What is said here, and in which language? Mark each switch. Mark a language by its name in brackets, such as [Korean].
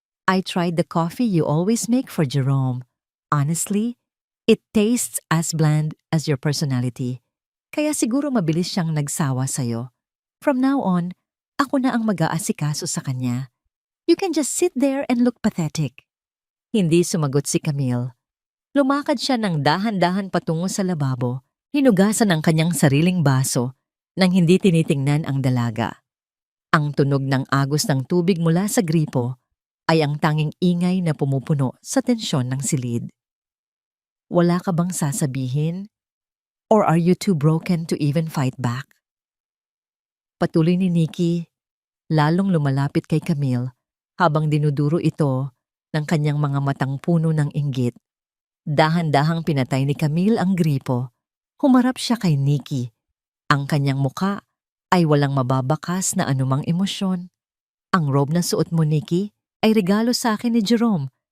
[English] "I tried the coffee you always make for Jerome. Honestly, it tastes as bland as your personality. [Filipino] Kaya siguro mabilis siyang nagsawa sa'yo. [English] From now on, [Filipino] ako na ang mag-aasikaso sa kanya. [English] You can just sit there and look pathetic." [Filipino] Hindi sumagot si Camille. Lumakad siya ng dahan-dahan patungo sa lababo, hinugasan ang kanyang sariling baso nang hindi tinitingnan ang dalaga. Ang tunog ng agos ng tubig mula sa gripo ay ang tanging ingay na pumupuno sa tensyon ng silid. "Wala ka bang sasabihin? [English] Or are you too broken to even fight back?" [Filipino] Patuloy ni Nikki, lalong lumalapit kay Camille habang dinuduro ito ng kanyang mga matang puno ng inggit. Dahan-dahang pinatay ni Camille ang gripo. Humarap siya kay Nikki. Ang kanyang muka ay walang mababakas na anumang emosyon. "Ang robe na suot mo, Nikki, ay regalo sa akin ni Jerome